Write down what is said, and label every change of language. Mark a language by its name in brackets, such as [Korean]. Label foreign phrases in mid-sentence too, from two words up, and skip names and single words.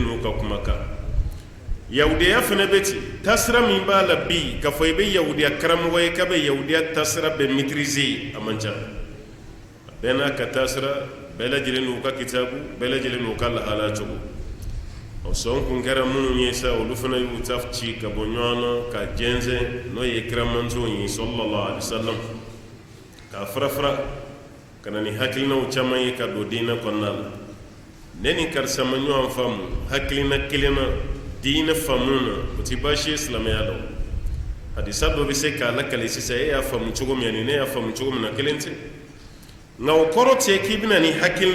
[Bambara] n'u ka kumakan yahudiya fana bɛ ten tasira min b'a la bi k'a fɔ i bɛ yahudiya karamɔgɔ ye k'a bɛ yahudiya tasira bɛ maîtriser a man ca a bɛɛ n'a ka tasira bɛɛ lajɛlen n'u ka kitabu bɛɛ lajɛlen n'u ka lahala cogo o sɔn kun kɛra minnu ye sa olu fana y'u ta ci ka bɔ ɲɔgɔn na ka jɛnsɛn n'o ye kiramantow ye [Arabic] صلى الله عليه وسلم [Bambara] k'a fara ka na ni hakilinaw caman ye ka don diinɛ kɔnɔna la ne ni karisa ma ɲɔgɔn faamu hakilina kelen na diinɛ faamu na o tɛ baasi ye silamɛya la hadisa dɔ bɛ se k'a lakali sisan e y'a faamu cogo min ani ne y'a faamu cogo min na kelen tɛ ngaw korote kibina ni hakilna